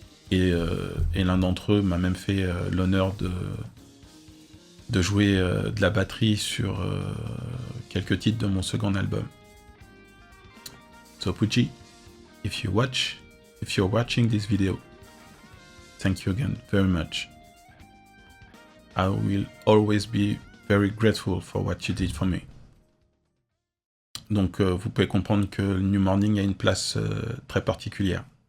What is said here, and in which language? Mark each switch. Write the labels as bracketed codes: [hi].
[fr] Et l'un d'entre eux m'a même fait l'honneur de jouer de la batterie sur quelques titres de mon second album. [en] So Pucci, if you're watching this video, thank you again very much. I will always be very grateful for what you did for me. [fr] Donc vous pouvez comprendre que le New Morning a une place très particulière.